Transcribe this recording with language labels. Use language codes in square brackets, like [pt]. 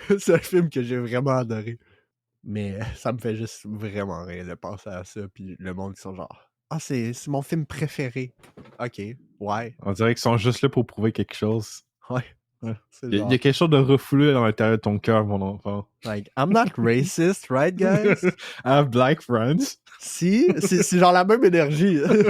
[fr] C'est un film que j'ai vraiment adoré. Mais ça me fait juste vraiment rire de penser à ça. Puis le monde qui sont genre ah, c'est mon film préféré. Ok, ouais. On dirait qu'ils sont juste là pour prouver quelque chose. Ouais. C'est Il y a quelque chose de refoulé dans l'intérieur de ton cœur, mon enfant. [en] Like, I'm not racist, right, guys? I have black friends. [fr] Si, c'est genre la même énergie.